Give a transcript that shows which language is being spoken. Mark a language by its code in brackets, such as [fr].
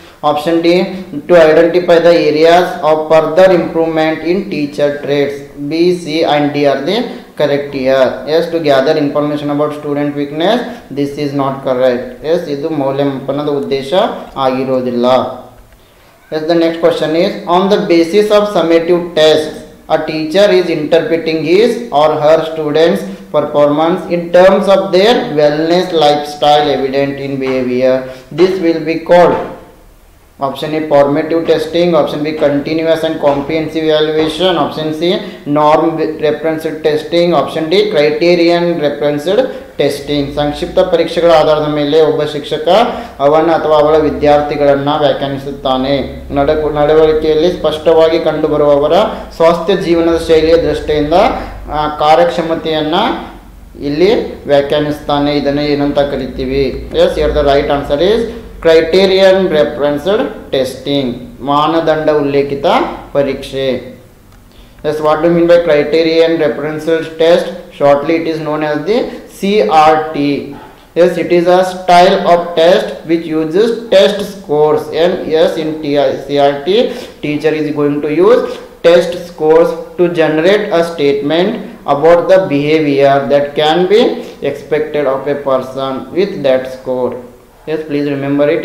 [en] Option D, to identify the areas of further improvement in teacher traits. B, C and D are the correct here. Yes, to gather information about student weakness, this is not correct. [kn] Yes, ಇದು ಮೌಲ್ಯಮಾಪನದ ಉದ್ದೇಶ ಆಗಿರೋದಿಲ್ಲ. [en] Yes, the next question is, on the basis of summative tests, a teacher is interpreting his or her students' performance in terms of their wellness lifestyle evident in behavior. This will be called. Option A, formative testing. Option B, continuous and comprehensive evaluation. Option C, norm referenced testing. Option D, criterion referenced testing. [kn] ಸಂಕ್ಷಿಪ್ತ ಪರೀಕ್ಷೆಗಳ ಆಧಾರದ ಮೇಲೆ ಒಬ್ಬ ಶಿಕ್ಷಕ ಅವನ ಅಥವಾ ಅವಳ ವಿದ್ಯಾರ್ಥಿಗಳನ್ನು ವ್ಯಾಖ್ಯಾನಿಸುತ್ತಾನೆ. ನಡವಳಿಕೆಯಲ್ಲಿ ಸ್ಪಷ್ಟವಾಗಿ ಕಂಡುಬರುವವರ ಸ್ವಾಸ್ಥ್ಯ ಜೀವನದ ಶೈಲಿಯ ದೃಷ್ಟಿಯಿಂದ ಕಾರ್ಯಕ್ಷಮತೆಯನ್ನು ಇಲ್ಲಿ ವ್ಯಾಖ್ಯಾನಿಸ್ತಾನೆ. ಇದನ್ನೇ ಏನಂತ ಕರಿತೀವಿ? [en] Yes, here the right answer is criterion referenced testing. [kn] ಮಾನದಂಡ ಉಲ್ಲೇಖಿತ ಪರೀಕ್ಷೆ. [en] Yes, what do mean by criterion referenced test? Shortly it is known as the CRT. Yes, it is a style of test which uses test scores. And yes, in CRT, teacher is going to use test scores to generate a statement about the behavior that can be expected of a person with that score. Yes, please remember it.